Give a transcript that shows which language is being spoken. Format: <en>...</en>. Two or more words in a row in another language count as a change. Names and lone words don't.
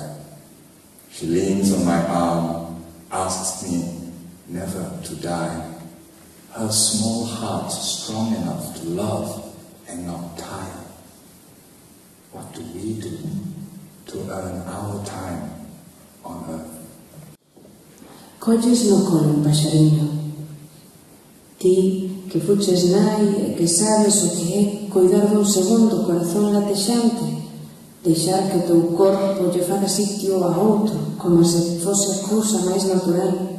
<en>She leans on my arm, asks me never to die. Her small heart strong enough to love and not tire. What do we do to earn our time on earth?</en> <gl>Colles no colo un paxariño. Ti, que fuches nai e que sabes o que é coidar dun segundo o corazón latexante, deixar que o teu corpo lle faga sitio a outro, como se fose a cousa máis natural.</gl>